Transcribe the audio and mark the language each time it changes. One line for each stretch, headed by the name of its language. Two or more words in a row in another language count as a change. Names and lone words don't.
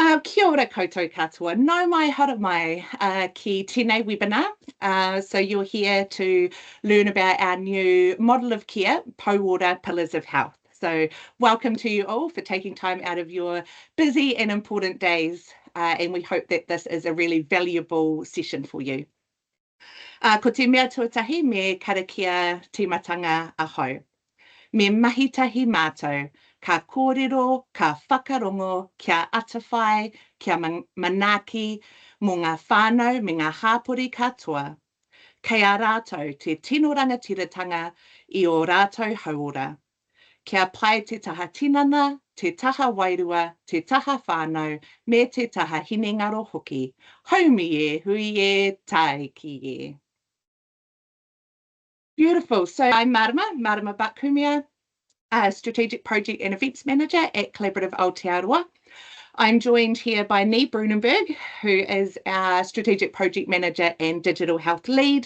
Māori: Kia ora koutou katoa. Nau mai, hara mai ki tēnei webinar.
English: So you're here to learn about our new model of care, Pou Ora Pillars of Health. So welcome to you all for taking time out of your busy and important days. And we hope that this is a really valuable session for you.
Māori: Ko te mea tuatahi me karakia tīmatanga ahau. Me mahitahi mātou, ka kōrero, ka whakarongo, kia atawhai, kia manaki, mō ngā whānau me ngā hāpori katoa. Kei a rātou te tino rangatiratanga I o rātou hauora. Kia pai te taha tinana, te taha wairua, te taha whānau, me te taha hinengaro hoki. Haumi e, hui e, tai ki e.
English: Beautiful. So I'm Marama Bakumia, Strategic Project and Events Manager at Collaborative Aotearoa. I'm joined here by Nee Brunenberg, who is our Strategic Project Manager and Digital Health Lead.